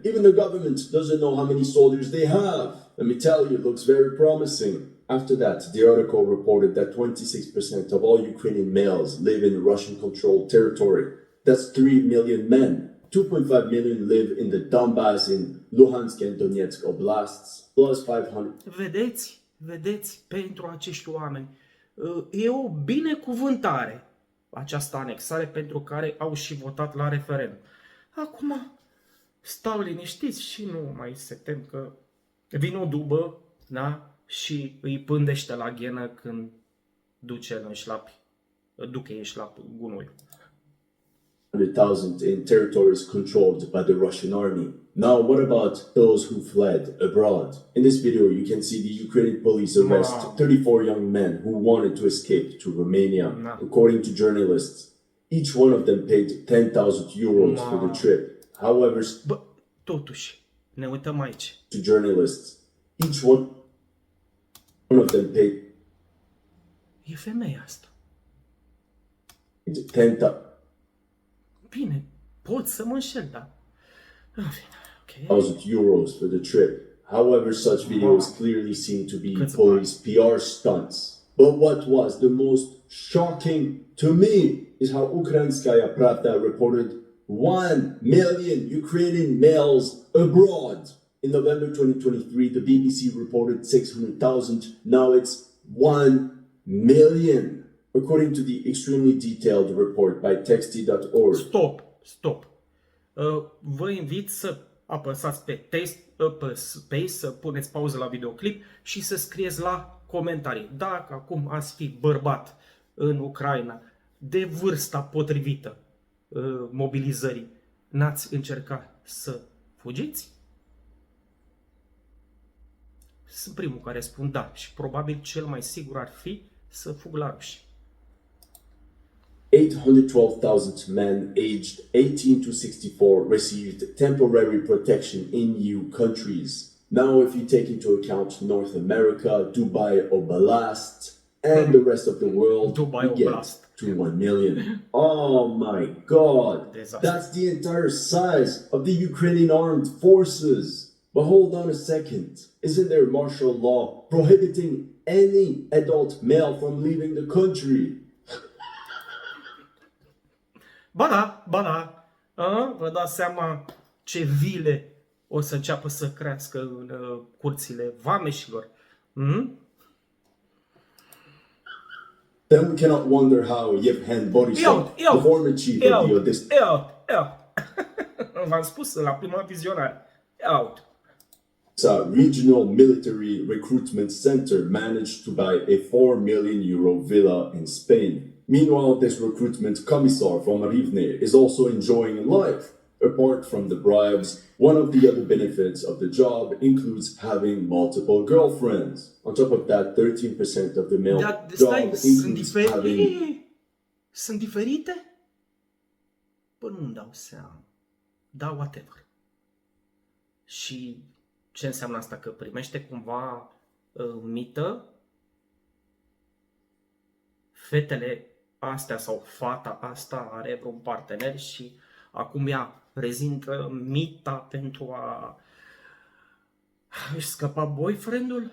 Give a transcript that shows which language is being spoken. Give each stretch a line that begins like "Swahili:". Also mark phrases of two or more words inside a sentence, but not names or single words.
English: Even the government doesn't know how many soldiers they have. Let me tell you, it looks very promising. After that, the article reported that 26% of all Ukrainian males live in Russian-controlled territory. That's 3 million men. 2.5 million live in the Donbass, in Luhansk and Donetsk oblasts, plus 500.
Romanian: Vedeți, pentru acești oameni e o binecuvântare această anexare pentru care au și votat la referendum. Acum stau liniștiți și nu mai se tem că vine o dubă, da? Și îi pândește la ghenă când duce în șlap gunoiul.
English: 100,000 in territories controlled by the Russian army. Now, what about those who fled abroad? In this video, you can see the Ukrainian police arrest 34 young men who wanted to escape to Romania. According to journalists, each one of them paid 10,000 euros for the trip. However,
Romanian: totuși, ne uităm aici.
English: To journalists, each one of them paid.
Romanian: E femeia asta. 10,000. Bine, pot să mă înșel, da.
English: euros for the trip. However, such videos clearly seem to be police PR stunts. But what was the most shocking to me is how Ukrainskaya Pravda reported 1 million Ukrainian males abroad. In November 2023, the BBC reported 600,000. Now it's 1 million. According to the extremely detailed report by texty.org. Stop.
Romanian: Vă invit să apăsați pe space, să puneți pauză la videoclip și să scrieți la comentarii. Dacă acum ați fi bărbat în Ucraina de vârsta potrivită mobilizării, n-ați încercat să fugiți? Sunt primul care spun da și probabil cel mai sigur ar fi să fug la ruși.
English: 812,000 men aged 18 to 64 received temporary protection in EU countries. Now, if you take into account North America, Dubai Oblast, and the rest of the world, we get to 1 million. Oh my God! That's the entire size of the Ukrainian armed forces. But hold on a second. Isn't there martial law prohibiting any adult male from leaving the country?
Romanian: Ba da. Vă dați seama ce vile o să înceapă să crească în curțile vameșilor.
English: Then we cannot wonder how Yevhen Borisov, the former chief of the Odessa...
Romanian: V-am spus la prima vizionare.
English: Regional Military Recruitment Center managed to buy a 4 million euro villa in Spain. Meanwhile, this recruitment commissar from Rivne is also enjoying life. Apart from the bribes, one of the other benefits of the job includes having multiple girlfriends. On top of that, 13% of the male job includes having...
Romanian: Sunt diferite? Păi nu-mi dau seama. Da, whatever. Și ce înseamnă asta? Că primește cumva mită? Fetele astea sau fata asta are vreun partener și acum ea prezintă mita pentru a își scăpa boyfriendul?